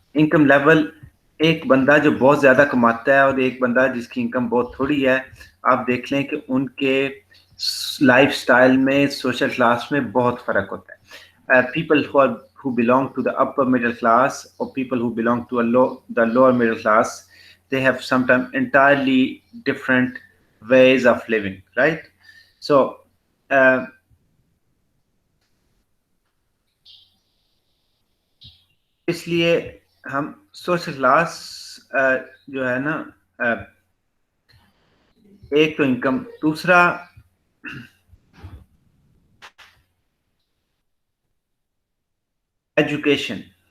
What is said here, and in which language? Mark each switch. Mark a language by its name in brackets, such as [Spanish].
[Hindi] Income level, एक बंदा जो बहुत ज्यादा कमाता है और एक बंदा जिसकी इनकम बहुत थोड़ी है, आप देख लें कि उनके लाइफस्टाइल में, सोशल क्लास में बहुत फर्क होता है. [English] People who belong to the upper middle class or people who belong to the lower middle class, they have sometimes entirely different ways of living, right? [Hindi] So इसलिए हम सोशल क्लास जो है ना, एक तो इनकम, दूसरा एजुकेशन.